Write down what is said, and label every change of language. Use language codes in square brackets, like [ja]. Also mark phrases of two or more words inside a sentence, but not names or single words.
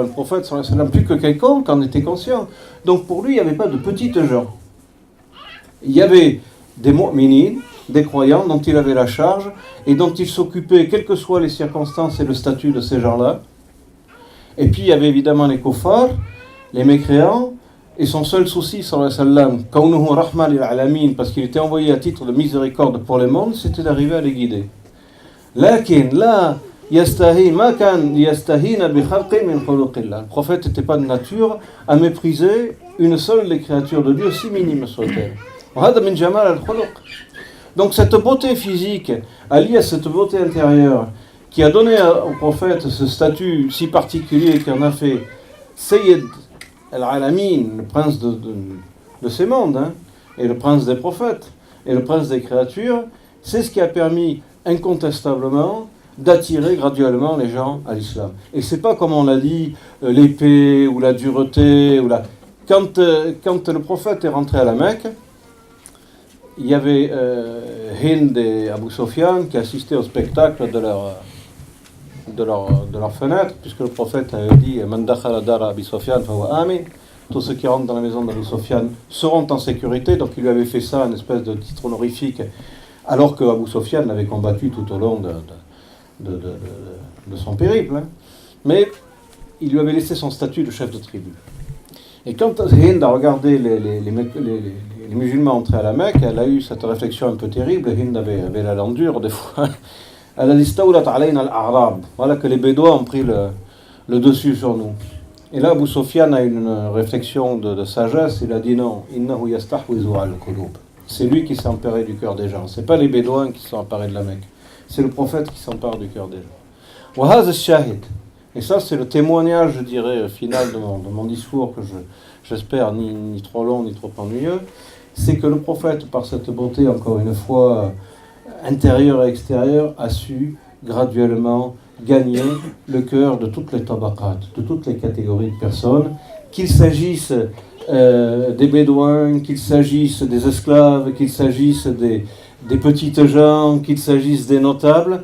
[fr] Le prophète, plus que quelconque, en était conscient. Donc pour lui, il n'y avait pas de petites gens. Il y avait des mu'minines, des croyants dont il avait la charge et dont il s'occupait, quelles que soient les circonstances et le statut de ces gens-là. Et puis il y avait évidemment les kuffars, les mécréants, et son seul souci, [ar] كونه رحمة للعالمين, [fr] parce qu'il était envoyé à titre de miséricorde pour les mondes, c'était d'arriver à les guider. [ar] لكن لا يستحي ما كان يستهين بخلق من خلق الله. [fr] Le prophète n'était pas de nature à mépriser une seule des créatures de Dieu, si minime soit-elle. [ar] هذا من جمال الخلق. [fr] Donc cette beauté physique, alliée à cette beauté intérieure, qui a donné au prophète ce statut si particulier qui en a fait Sayyid al-Alamin, le prince de ces mondes, hein, et le prince des prophètes, et le prince des créatures, c'est ce qui a permis incontestablement d'attirer graduellement les gens à l'islam. Et c'est pas comme on l'a dit, l'épée ou la dureté, Quand le prophète est rentré à la Mecque, il y avait Hind et Abu Sofyan qui assistaient au spectacle de leur fenêtre, puisque le prophète avait dit [ar] من دخل دار أبي سفيان فهو آمن. [fr] Tous ceux qui rentrent dans la maison d'Abu Sofyan seront en sécurité. Donc il lui avait fait ça, une espèce de titre honorifique, alors que Abu Sofyan l'avait combattu tout au long de son périple. Hein. Mais il lui avait laissé son statut de chef de tribu. Et quand Hind a regardé les musulmans entrer à la Mecque, elle a eu cette réflexion un peu terrible. Hind avait la langue dure des fois. Elle a dit [ar] استولت علينا الأعراب. [fr] Voilà que les Bédouins ont pris le dessus sur nous. Et là, Abu Sofyan a une réflexion de sagesse. Il a dit non, [ar] إنه يستحوذ على القلوب. [fr] C'est lui qui s'est emparé du cœur des gens. C'est pas les Bédouins qui se sont emparés de la Mecque. c'est le prophète qui s'empare du cœur des gens. [ar] وهذا الشاهد. [fr] Et ça, c'est le témoignage, je dirais, final de mon discours, que j'espère ni trop long, ni trop ennuyeux. C'est que le prophète, par cette beauté, encore une fois, intérieure et extérieure, a su graduellement gagner le cœur de toutes les tabaqat, de toutes les catégories de personnes, qu'il s'agisse des bédouins, qu'il s'agisse des esclaves, qu'il s'agisse des petites gens, qu'il s'agisse des notables.